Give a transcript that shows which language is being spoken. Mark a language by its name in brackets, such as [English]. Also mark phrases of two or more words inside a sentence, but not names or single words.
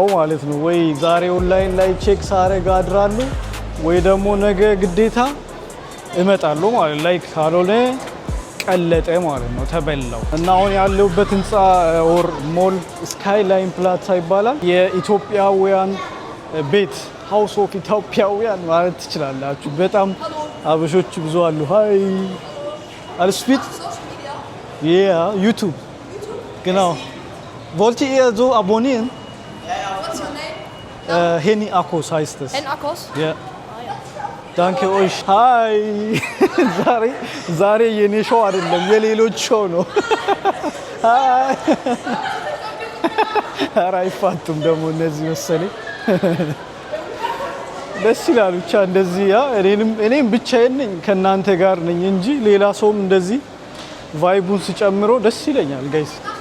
[Amharic] ማለት ነው። ወይ ዛሬ ኦንላይን ላይ ቼክ ሳረግ አድራለሁ፣ ወይ ደግሞ ነገ ግዴታ እመጣለሁ ማለት ላይ ካልሆነ ቀለጠ ማለት ነው፣ ተበላው። እና አሁን ያለሁበት ህንፃ ኦር ሞል ስካይ ላይን ፕላዛ ይባላል። የኢትዮጵያውያን ቤት [English] House of [Amharic] ኢትዮጵያውያን ማለት ትችላላችሁ። በጣም አበሾች ብዙ አሉ። ሃይ አልስፒት ያ ዩቲዩብ [German] genau wollt ihr so abonnieren? [English] What's your name? [German] Henny Akos heißt es. Henny Akos? Ja. Danke euch. Hi. [Amharic] ዛሬ የኔ ሾው አይደለም የሌሎች ሾው ነው። ሃይ ኧረ አይፋቱም ደግሞ እነዚህ መሰለኝ። ደስ ይላል ብቻ እንደዚህ። ያ እኔም ብቻዬን ነኝ ከእናንተ ጋር ነኝ እንጂ ሌላ ሰውም እንደዚህ ቫይቡን ሲጨምሮ ደስ ይለኛል ጋይስ።